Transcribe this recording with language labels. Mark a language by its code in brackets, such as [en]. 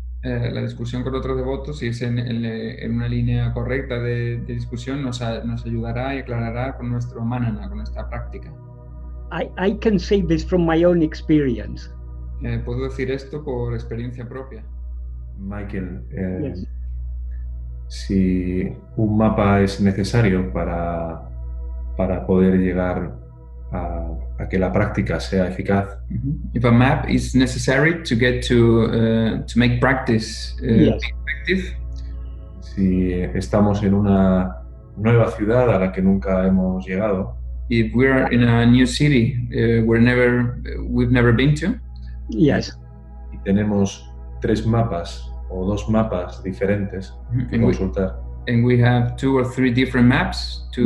[es] La discusión con otros devotos, si es en una línea correcta de discusión, nos ayudará y aclarará con nuestro manana, con nuestra práctica. [en] I can say this from my own experience. [es] Puedo decir esto por experiencia propia. [en] Michael, Yes. [es] Si un mapa es necesario para poder llegar a que la práctica sea eficaz. [en] If a map is necessary to get to make practice Yes. effective, [es] Si estamos en una nueva ciudad a la que nunca hemos llegado, [en] if we're in a new city we've never been to, Yes. [es] y tenemos 3 mapas o 2 mapas diferentes que [en] and [es] consultar, [en] we have 2 or 3 different maps to